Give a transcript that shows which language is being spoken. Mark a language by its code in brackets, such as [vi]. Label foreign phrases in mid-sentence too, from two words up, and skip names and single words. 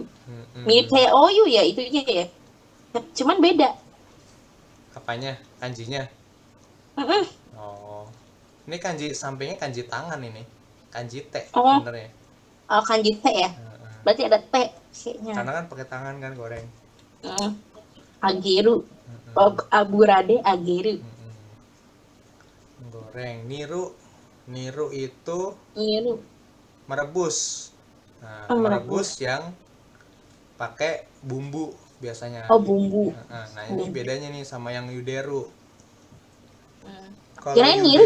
[id] Mirip kayak oyu ya itu ya. Cuman beda. Apanya? Kanjinya? Oh. Ini kanji sampingnya kanji tangan ini. Kanji T sebenarnya. Oh, kanji T ya. Berarti ada T kayaknya. Karena kan pakai tangan kan goreng. Ageru. [ja] 油で揚げる. [id] Goreng. Niru itu Niru. merebus. Nah, Oh, merebus yang pakai bumbu biasanya. Oh, bumbu. Nah, ini bedanya nih sama yang yuderu. Kalau Kirain niru